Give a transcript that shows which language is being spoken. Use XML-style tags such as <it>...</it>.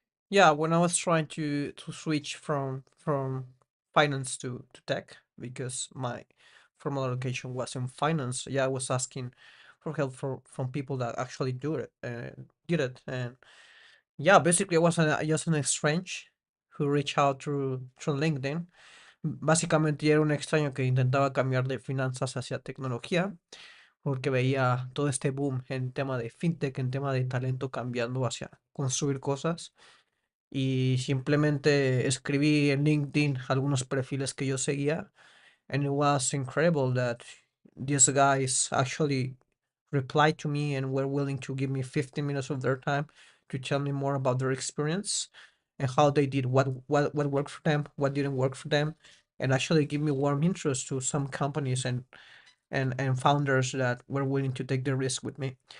<en>Yeah, when I was trying to switch from finance to tech because my formal education was in finance, yeah, I was asking for help from people that actually do it and did it. And yeah, basically it was just an exchange who reached out through LinkedIn.</en> <es>Básicamente era un extraño que intentaba cambiar de finanzas hacia tecnología porque veía todo este boom en tema de fintech, en tema de talento cambiando hacia construir cosas. Y simplemente escribí en LinkedIn algunos perfiles que yo seguía,</es> <en>and it was incredible that these guys actually replied to me and were willing to give me 15 minutes of their time to tell me more about their experience and how they did what worked for them, what didn't work for them, and actually give me warm interest to some companies and founders that were willing to take the risk with me.</en>